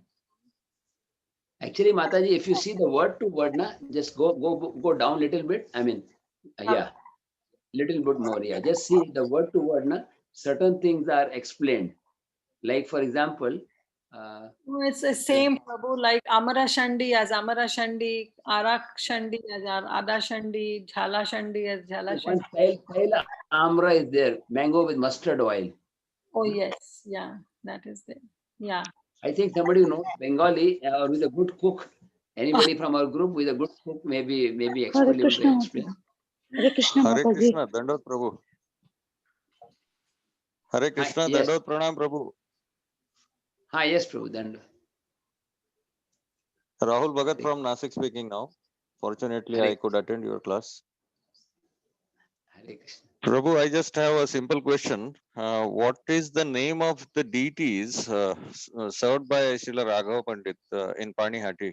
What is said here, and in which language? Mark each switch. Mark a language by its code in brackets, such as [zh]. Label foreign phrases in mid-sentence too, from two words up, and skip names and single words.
[en] Actually, Mataji, if you see the word to word, just go down a little bit. I mean, yeah, little bit more. Yeah, just see the word to word. Certain things are explained. Like for example, it's the same, Prabhu, like Amara Shandi as Amara Shandi, Arak Shandi as Ada Shandi, Jhala Shandi as Jhala Shandi. Taila Amra is there, mango with mustard oil. Oh, yes. Yeah, that is there. Yeah. I think somebody who knows Bengali or with a good cook, anybody from our group with a good cook, maybe explain. [sa] Hare Krishna, Hare Krishna, [hi] Dandot Prabhu. [sa] Hare Krishna, [en] yes. [hi] Dandot Pranam Prabhu. [en] Yes, Prabhu, Dandot. Rahul Bhagat from Nasik speaking now. Fortunately, I could attend your class. [sa] Hare Krishna. [en] Prabhu, I just have a simple question. What is the name of the deities served by Srila Raghava Pandit in Panihati?